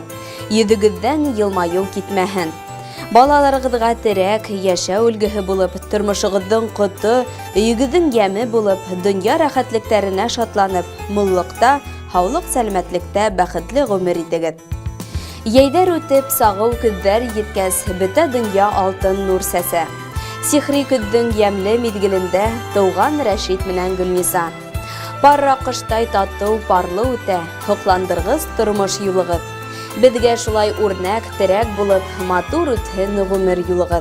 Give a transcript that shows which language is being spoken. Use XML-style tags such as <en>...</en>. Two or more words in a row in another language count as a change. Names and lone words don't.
<tt>Йөзегездән елмаю китмәһен. Балаларыгызга терәк, яшәү үлгеһе булып, тормышыгызның коты, өйегезнең яме булып, дөнья рәхәтлекләренә шатланып, муллыкта, һаулык сәламәтлектә бәхетле гомер итегез.</tt> <ba>Яйдар үтеп, сагыу көҙҙәр еткәс, бөтә дөнья алтын нур сәсә. Сихри көҙҙөң йәмле миҙгелендә тыуған Рәшит менән Гөлниса. Парра ҡыштай татыу, парлы үтә, һоҡландырғыс тормош юлығыҙ. Беҙгә шулай үрнәк, терәк булып, матур үтһен ғүмер юлығыҙ.</ba>